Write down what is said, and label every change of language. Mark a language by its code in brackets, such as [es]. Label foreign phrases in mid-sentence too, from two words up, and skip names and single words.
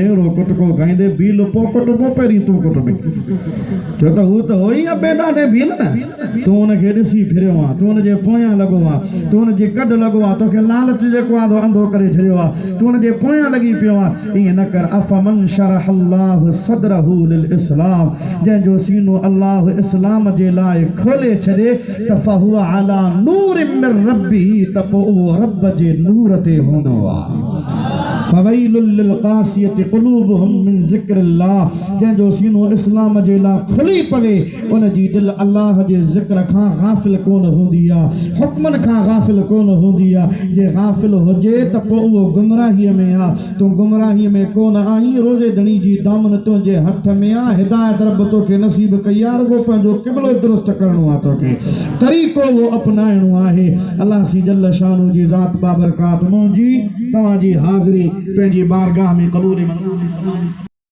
[sd] अहिड़ो कुटको खाईंदे बील पोइ कुटबो पहिरीं तूं कुटबे छो त हू त हो ई आहे ॿिए ॾाढे बील न तूं हुनखे ॾिसी फिरियो आहे तूं हुनजे पोयां लॻो आहे तूं हुनजे कॾु लॻो आहे तोखे लालच जेको आहे अंधो करे छॾियो आहे तूं हुनजे पोयां लॻी पियो आहे ईअं न कर [ar] أفمن شرح الله صدره للإسلام [sd] जंहिंजो सीनो अल्लाह इस्लाम जे लाइ खोले छॾे त [ar] فهو على نور من [sd] रब्बिही त पोइ उहो रब जे नूर ते हूंदो आहे [ar] فويل للقاسية قلوبهم من ذكر الله [sd] जंहिंजो सीनो इस्लाम जे लाइ खुली पवे उन जी दिलि अल्लाह जे ज़िक्र खां गाफ़िल कोन हूंदी आहे हुक्मनि खां गाफ़िल कोन हूंदी आहे जे गाफ़िल हुजे त पोइ उहो गुमराहीअ में आहे तूं गुमराहीअ में कोन आहीं रोज़े धणी जी दामन तुंहिंजे हथ में आहे हिदायत रब तोखे नसीब कई आहे रुगो पंहिंजो क़िबलो दुरुस्त करणो आहे तोखे तरीक़ो उहो अपनाइणो आहे अल्लाह सी [ar] جل شأنه [sd] जी ज़ात बाबरकात मुंहिंजी तव्हांजी हाज़िरी पंहिंजी बारगाह में क़बूल मंज़ूर